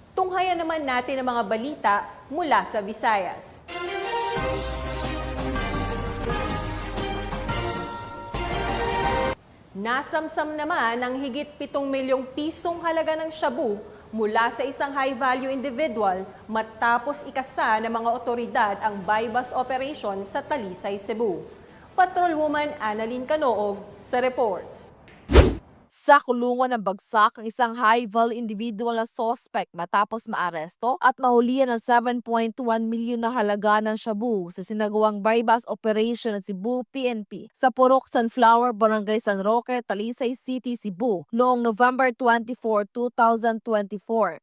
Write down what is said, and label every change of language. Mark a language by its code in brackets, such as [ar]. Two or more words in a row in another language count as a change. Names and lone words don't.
[tl] Tunghayan naman natin ang mga balita mula sa Visayas. Nasamsam naman ang higit 7 milyong pisong halaga ng shabu mula sa isang [en] high-value individual [tl] matapos ikasa ng mga otoridad ang [en] buy-bust operation [tl] sa Talisay, Cebu. Patrolwoman Annalyn Canoog sa report. Sa kulungan ng bagsak ang isang [en] high-value individual [tl] na suspect matapos maaresto at mahulihan ng 7.1 milyon na halaga ng shabu sa sinagawang [en] buy-bust operation [tl] ng Cebu PNP sa Purok Sunflower, Barangay San Roque, Talisay City, Cebu noong November 24, 2024.